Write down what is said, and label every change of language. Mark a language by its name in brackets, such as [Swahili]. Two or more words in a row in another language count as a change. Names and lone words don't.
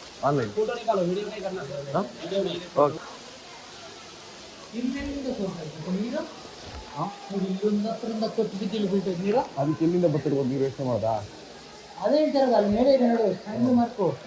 [Hindi] ऑनलाइन फोटो निकालो, वीडियो नहीं करना सर। हाँ? वीडियो नहीं। ओके [Kannada] ಇಲ್ಲೊಂದರಿಂದ ಕೊಟ್ಟು ಬಿದ್ದಿಲ್ಲ ಬೀಳ್ತದೆ ನೀರು. ಅದಕ್ಕೆ ಎಲ್ಲಿಂದ ಬರ್ತಿರ್ಬೋದು ನೀರು ಯೋಚನೆ ಮಾಡೋದಾ? ಅದೇ ಹೇಳ್ತಾರಲ್ಲ ಅಲ್ಲಿ ಮೇಲೆ ಇದೆ ನೋಡು, ಸಣ್ಣ ಮಾರ್ಕು.